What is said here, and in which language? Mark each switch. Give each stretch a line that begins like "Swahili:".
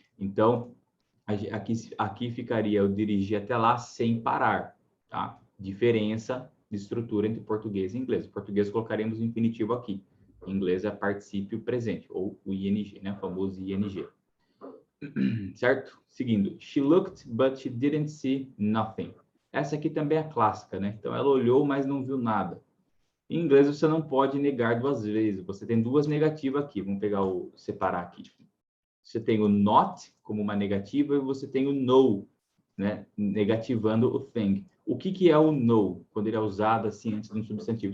Portuguese: Então, aqui ficaria eu dirigir até lá sem parar, tá? Diferença de estrutura entre português e inglês. Em português colocaremos o infinitivo aqui. Em inglês é particípio presente, ou o ing, né? O famoso ing. Certo? Seguindo.
English: She looked, but she didn't see nothing.
Portuguese: Essa aqui também é clássica, né? Então, ela olhou, mas não viu nada. Em inglês, você não pode negar duas vezes. Você tem duas negativas aqui. Vamos pegar separar aqui. Você tem o not como uma negativa e você tem o no, né? Negativando o thing. O que é o no, quando ele é usado assim antes de um substantivo?